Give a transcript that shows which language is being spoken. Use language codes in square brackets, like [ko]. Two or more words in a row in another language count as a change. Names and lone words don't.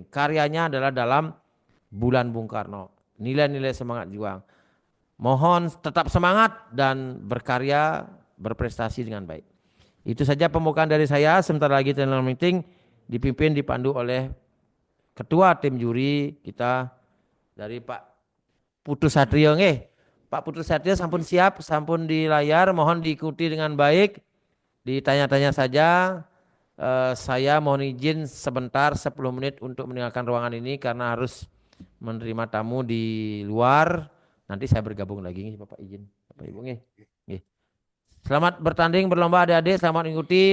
[id] Karyanya adalah dalam Bulan Bung Karno. Nilai-nilai semangat juang. Mohon tetap semangat dan berkarya, berprestasi dengan baik. Itu saja pembukaan dari saya. Sebentar lagi [en] channel meeting [id] dipimpin, dipandu oleh ketua tim juri kita dari Pak Putu Satrio. Pak Putu Satrio sampun siap, sampun di layar. Mohon diikuti dengan baik. Ditanya-tanya saja. Saya mohon izin sebentar 10 menit untuk meninggalkan ruangan ini karena harus menerima tamu di luar. Nanti saya bergabung lagi nih Bapak izin. Bapak Ibu nih. Selamat bertanding berlomba adik-adik, selamat mengikuti.